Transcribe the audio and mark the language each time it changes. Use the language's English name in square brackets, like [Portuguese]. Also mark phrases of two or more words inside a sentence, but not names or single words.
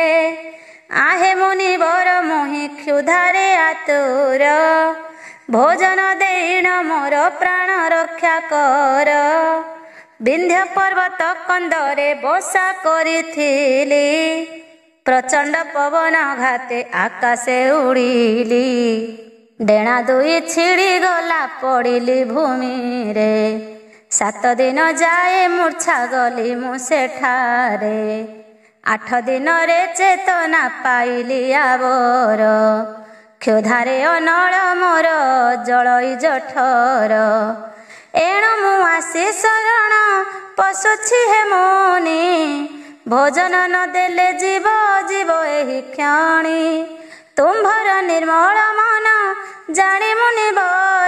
[Odia] ଆହେ ମୁନିବର ମୁହିଁ କ୍ଷୁଧାରେ ଆତୁର। ଭୋଜନ ଦେଇଣ ମୋର ପ୍ରାଣ ରକ୍ଷା କର। ବିନ୍ଧ୍ୟ ପର୍ବତ କନ୍ଦରେ ବସା କରିଥିଲି। ପ୍ରଚଣ୍ଡ ପବନ ଘାତେ ଆକାଶେ ଉଡ଼ିଲି ଡେଣା ଦୁଇ ଛିଡ଼ି ଗଲା ପଡ଼ିଲି ଭୂମି ରେ 7 ଦିନ ଯାଏ ମୂର୍ଛା ଗଲି ମୁ ସେଠାରେ 8 ଦିନ ରେ ଚେତନା ପାଇଲି ଆଉର କ୍ଷୁଧାରେ ଅନଳ ମୋର ଜଳଇ ଜଠର ଏଣୁ ମୁ ଆସି ଶରଣ ପଶୁଛି ହେ ମୁନି ଭୋଜନ ନ ଦେଲେ ଜୀବ ଜୀବ ଏହି କ୍ଷଣି ତୁମ୍ଭର ନିର୍ମଳ ମନ ଜାଣି ମୁନି ବର